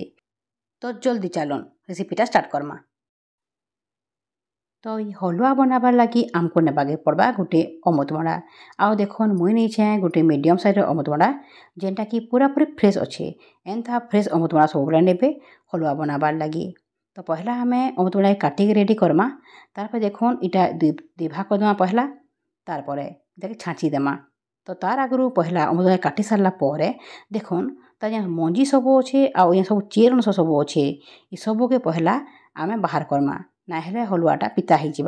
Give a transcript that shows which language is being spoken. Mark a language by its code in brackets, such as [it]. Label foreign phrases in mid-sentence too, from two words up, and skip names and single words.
[rkt] तो जल्दी चलन रेसिपीटा स्टार्ट करमा। तो ये हलुआ बनाबार लगी आमको नेबाके पड़बा गोटे अमृतमड़ा। आउ देखुन मुई नहींछे गोटे मीडियम साइज अमृतमड़ा जेनटा कि पूरापूरी फ्रेश अच्छे। एंता फ्रेश अमृतमड़ा सब नेबे हलुआ बनाबार लगी। तो पहला हमें अमृतमड़ा काटिक रेडी करमा। तारपर देखुन इटा दुई भाग करदेमा पहला, तारपर इटाके छाँची देमा। तो तार आगु पहला अमृतमड़ा काटी सारा पर देखुन तार जेन मंजी सब अच्छे आउ ये सब चेर अंश सब अच्छे ये सबके पहला आमे बाहर करमा, ना हेले हलुआटा पिता हो जावा।